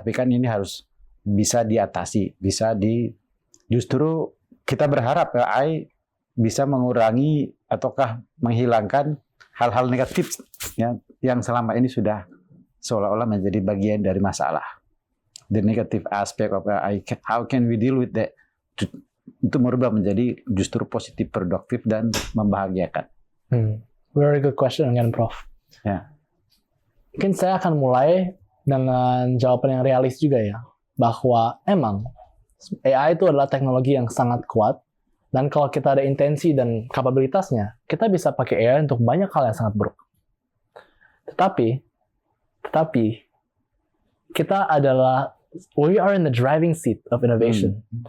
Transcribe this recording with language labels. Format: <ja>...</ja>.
<id>Tapi kan ini harus bisa diatasi, justru kita berharap AI bisa mengurangi ataukah menghilangkan hal-hal negatif ya, yang selama ini sudah seolah-olah menjadi bagian dari masalah.</id> <en>The negative aspect of AI, how can we deal with that?</en> <id>Untuk merubah menjadi justru positif, produktif, dan membahagiakan.</id> <en>Very good question again, Prof.</en> <id>Ya. Mungkin saya akan mulai dengan jawaban yang realis juga ya. Bahwa emang AI itu adalah teknologi yang sangat kuat. Dan kalau kita ada intensi dan kapabilitasnya, kita bisa pakai AI untuk banyak hal yang sangat buruk. Tetapi kita adalah</id> <en>we are in the driving seat of innovation.</en>